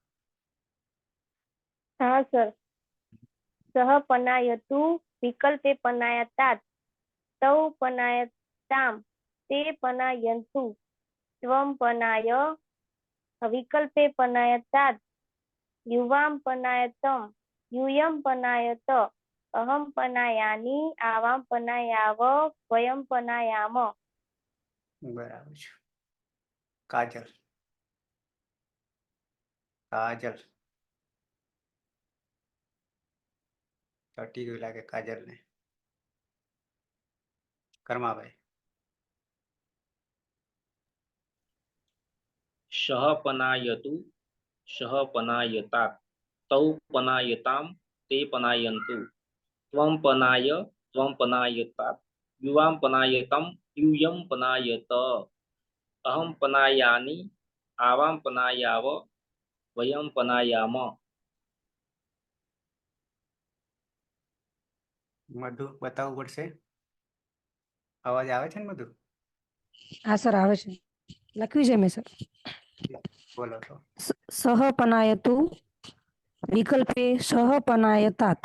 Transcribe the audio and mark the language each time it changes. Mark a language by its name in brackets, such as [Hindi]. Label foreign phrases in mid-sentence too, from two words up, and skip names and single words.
[Gujarati] હા સર. [Sanskrit] સહ પનાયતુ વિકલ્પે પનાયતાत्. તૌ પનાયતામ. તે પનાયन्तु. ત્વમ પનાય વિકલ્પે પનાયતાत्. યુવામ પનાયતમ. यूयम पनायत. अहम पनायानि. आवाम पनायाव. वयम पनायाम. [Gujarati] બરાબર છે. કાજલ. કાજલ. તટી ગયું લાગે કાજલ ને. કર્માભાઈ. [Sanskrit] શહ પનાયતુ શહ પનાયતાत्. તૌ પનાયતામ. તે પનાયन्तु. ત્વમ પનાય ત્વમ પનાયતાत्. યુવામ પનાયતમ. यूयम पनायत. अहम पनायानि. आवाम पनायाव. वयम पनायाम. [Gujarati] મધુ બતાવવું પડશે. અવાજ આવે છે ને મધુ? હા સર આવે છે. લખ્યું છે મેં સર. બોલો તો. [Sanskrit] સહ પનાયતુ વિકલ્પે સહ પનાયતાत्.